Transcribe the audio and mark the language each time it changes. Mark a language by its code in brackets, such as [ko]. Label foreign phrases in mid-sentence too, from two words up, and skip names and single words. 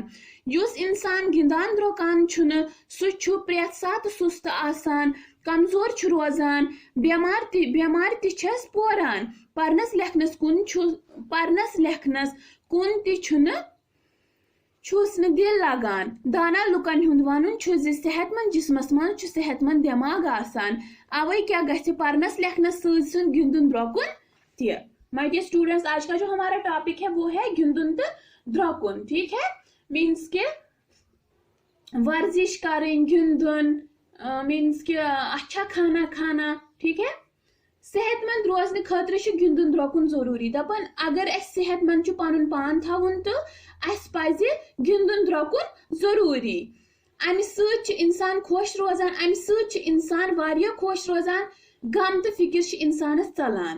[ks] युस इंसान गिंदान द्रोकान सह प्रेत सात सुस्त आसान कमजोर रोजान बेमार तस पोरान परनस लेखनस कुन छुस न दिल लगान। दाना लुकन हुंद वनुन सेहतमंद जिस्मस मज सेहतमंद दिमाग आसान अवे क्या गछि परनस लेखनस सत गिंदुन द्रोकुन त। [en] my dear students [hi] आज का जो हमारा टॉपिक है वो है [ks] गिंदुन तो द्रोकुन [hi] ठीक है। मीन्स के वर्जिश करें गिंदुन मीन्स के अच्छा खाना खाना ठीक है। [ks] सेहतमंद रोजन खतर गिंदुन द्रोकुन जरूरी दपन अगर सेहतमंद पन पान थवन तो पज गिंदुन द्रोकुन जरूरी। अमि सत इंसान खुश रोजान अमि सत इंसान वारिया खुश रोजान गम तो फिक्र इंसानस चलान।